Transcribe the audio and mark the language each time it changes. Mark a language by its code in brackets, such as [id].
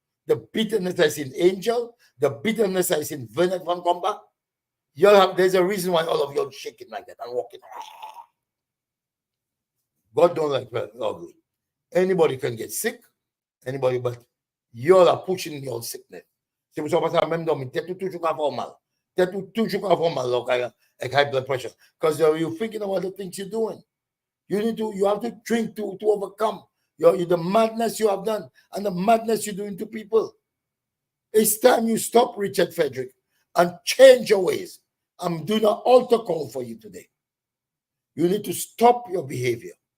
[en] the bitterness I see in Angel, the bitterness I see in Bernard Van Comba. Y'all have, there's a reason why all of y'all shaking like that and walking. God don't like ugly. Anybody can get sick, anybody, but y'all are pushing your sickness. [acf] C'est pour ça que ça même dormir, tête toujours mal. Tête toujours mal, [en] like high blood pressure. Because you're thinking about the things you're doing. You have to drink to overcome the madness you have done and the madness you're doing to people. It's time you stop, Richard Frederick, and change your ways. I'm doing an altar call for you today. You need to stop your behavior.